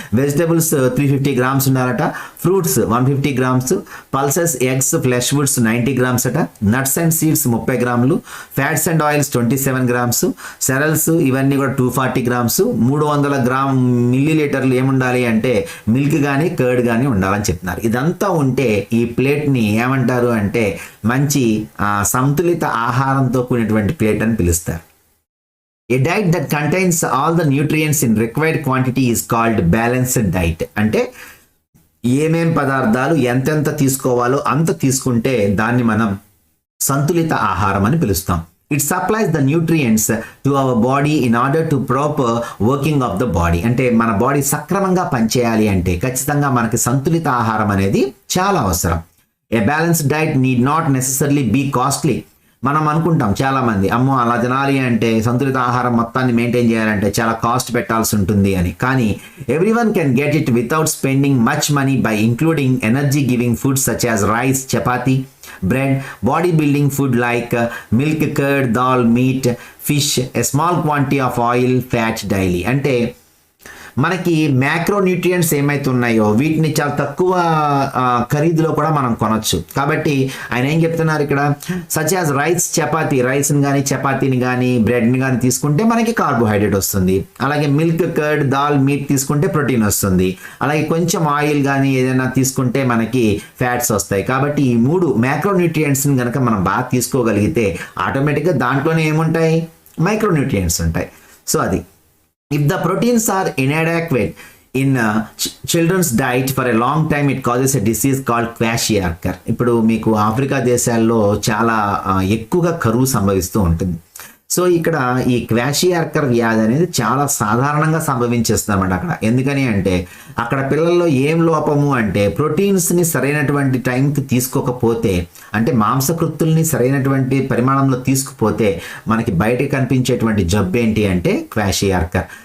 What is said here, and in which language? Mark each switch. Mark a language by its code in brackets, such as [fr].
[te] Vegetables 350 grams ఉండాలట, fruits 150 grams, pulses, eggs, flesh Woods 90 grams అట, nuts and seeds 30 గ్రాములు, fats and oils 27 grams, cereals ఇవన్నీ కూడా 240 grams, 300 gram milli లీటర్లు ఏముండాలి అంటే మిల్క్ కానీ కర్డ్ కానీ ఉండాలని చెప్తున్నారు. ఇదంతా ఉంటే ఈ ప్లేట్ని ఏమంటారు అంటే మంచి సంతులిత ఆహారంతో కూడినటువంటి ప్లేట్ అని పిలుస్తారు. [en] A diet that contains all the nutrients in required quantity is called balanced diet. [te] అంటే ఏమేం పదార్థాలు ఎంతెంత తీసుకోవాలో అంత తీసుకుంటే దాన్ని మనం సంతులిత ఆహారం అని పిలుస్తాం. [en] It supplies the nutrients to our body in order to proper working of the body. [te] అంటే మన బాడీ సక్రమంగా పనిచేయాలి అంటే ఖచ్చితంగా మనకి సంతులిత ఆహారం అనేది చాలా అవసరం. [en] A balanced diet need not necessarily be costly. [te] మనం అనుకుంటాం చాలామంది, అమ్మో అలా తినాలి అంటే సంతులిత ఆహారం మొత్తాన్ని మెయింటైన్ చేయాలంటే చాలా కాస్ట్ పెట్టాల్సి ఉంటుంది అని. [en] కానీ everyone can get it without spending much money by including energy giving foods such as rice, chapati, bread, body building food like milk, curd, dal, meat, fish, a small quantity of oil, fat daily. [te] అంటే మనకి macro nutrients ఏమైతే ఉన్నాయో వీటిని చాలా తక్కువ ఖరీదులో కూడా మనం కొనొచ్చు. కాబట్టి ఆయన ఏం చెప్తున్నారు ఇక్కడ, [en] such as rice, chapati, [te] రైస్ని కానీ చపాతీని కానీ బ్రెడ్ని కానీ తీసుకుంటే మనకి కార్బోహైడ్రేట్ వస్తుంది. అలాగే మిల్క్, కర్డ్, దాల్, మీట్ తీసుకుంటే ప్రోటీన్ వస్తుంది. అలాగే కొంచెం ఆయిల్ కానీ ఏదైనా తీసుకుంటే మనకి ఫ్యాట్స్ వస్తాయి. కాబట్టి ఈ 3 మ్యాక్రో న్యూట్రియంట్స్ని కనుక మనం బాగా తీసుకోగలిగితే ఆటోమేటిక్గా దాంట్లోనే ఏముంటాయి, మైక్రో న్యూట్రియంట్స్ ఉంటాయి. సో అది [en] if the proteins are inadequate in children's diet for a long time, it causes a disease called kwashiorkor. [te] ఇప్పుడు మీకు ఆఫ్రికా దేశాల్లో చాలా ఎక్కువగా కరువు సంభవిస్తూ ఉంటుంది. సో ఇక్కడ ఈ క్వాషియార్కర్ వ్యాధి అనేది చాలా సాధారణంగా సంభవించేస్తుంది అన్నమాట అక్కడ. ఎందుకని అంటే అక్కడ పిల్లల్లో ఏం లోపము అంటే ప్రోటీన్స్ని సరైనటువంటి టైంకి తీసుకోకపోతే, అంటే మాంసకృత్తుల్ని సరైనటువంటి పరిమాణంలో తీసుకుపోతే మనకి బయటకు కనిపించేటువంటి జబ్బు ఏంటి అంటే క్వాషియార్కర్.